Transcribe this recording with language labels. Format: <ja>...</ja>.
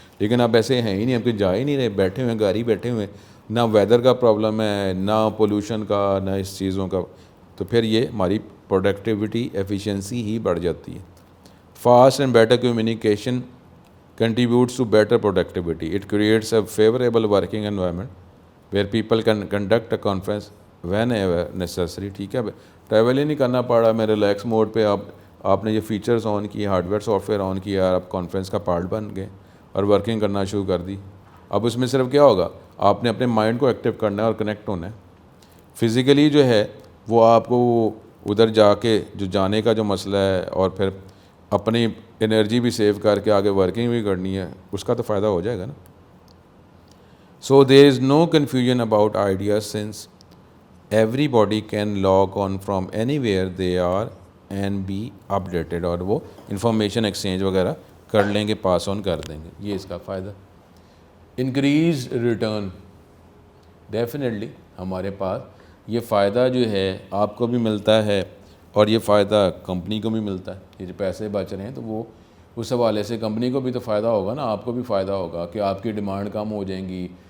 <ur>لیکن اب ایسے ہیں ہی نہیں، ہم کہیں جا ہی نہیں رہے، بیٹھے ہوئے ہیں، گاڑی بیٹھے ہوئے ہیں، نہ ویدر کا پرابلم ہے، نہ پولوشن کا، نہ اس چیزوں کا. تو پھر یہ ہماری پروڈکٹیوٹی ایفیشنسی ہی بڑھ جاتی ہے.</ur> <en>Fast and better communication contributes to better productivity. It creates a favorable working environment where people can conduct a conference whenever necessary.</en> <ur>ٹھیک ہے، ٹریول ہی نہیں کرنا پڑ رہا، میں ریلیکس موڈ پہ آپ نے یہ فیچرز آن کیے، ہارڈ ویئر سافٹ ویئر آن کیا، آپ کانفرنس کا پارٹ بن گئے اور ورکنگ کرنا شروع کر دی. اب اس میں صرف کیا ہوگا، آپ نے اپنے مائنڈ کو ایکٹیو کرنا ہے اور کنیکٹ ہونا ہے. فزیکلی جو ہے وہ آپ کو ادھر جا کے جو جانے کا جو مسئلہ ہے اور پھر اپنی انرجی بھی سیو کر کے آگے ورکنگ بھی کرنی ہے، اس کا تو فائدہ ہو جائے گا نا.</ur> <en>So there is no confusion about ideas since everybody can log on from anywhere they are and be updated.</en> <ur>اور وہ انفارمیشن ایکسچینج وغیرہ کر لیں گے، پاس آن کر دیں گے. یہ اس کا فائدہ. انکریز ریٹرن، ڈیفینیٹلی ہمارے پاس یہ فائدہ جو ہے آپ کو بھی ملتا ہے اور یہ فائدہ کمپنی کو بھی ملتا ہے. یہ جو پیسے بچ رہے ہیں تو وہ اس حوالے سے کمپنی کو بھی تو فائدہ ہوگا نا، آپ کو بھی فائدہ ہوگا کہ آپ کی ڈیمانڈ کم ہو جائیں گی،</ur>